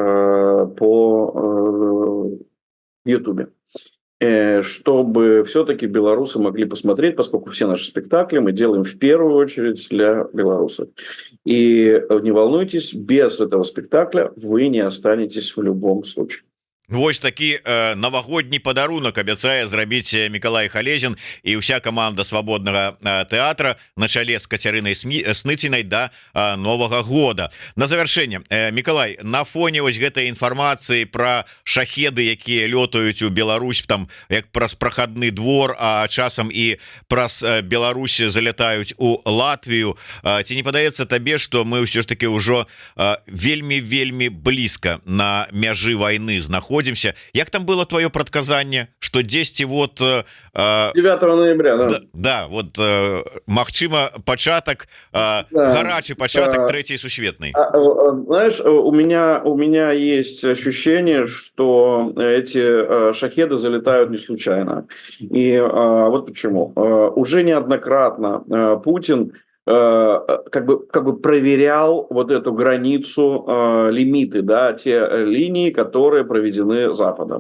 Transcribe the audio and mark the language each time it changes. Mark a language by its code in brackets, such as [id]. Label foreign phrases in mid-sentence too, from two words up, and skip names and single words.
[ru] по Ютубе, чтобы все-таки белорусы могли посмотреть, поскольку все наши спектакли мы делаем в первую очередь для белорусов. И не волнуйтесь, без этого спектакля вы не останетесь в любом случае. [be] Вось такі навагодні падарунак абяцае зрабіць Миколай Халезин і ўся каманда свабоднага тэатра на чале з Кацярынай Снытинай да Новага года. На завяршэнне, Миколай, на фоне вось гэтай інфармацыі пра шахеды, якія лётаюць у Беларусь там як праз прахадны двор, а часам і праз Беларусь залятаюць у Латвію, ці не падаецца табе, што мы ўсё ж таки ўжо вельмі блізка на мяжы вайны знаходзімся? Як там было твое прадказанне, [ru] что 10 вот 9 ноября, [be] да, вот магчыма пачатак, гарачы пачатак трэцяй сусветнай. [ru] Знаешь, у меня есть ощущение, что эти шахеды залетают не случайно. И вот почему. Уже неоднократно Путин как бы проверял вот эту границу, лимиты, да, те линии, которые проведены Западом.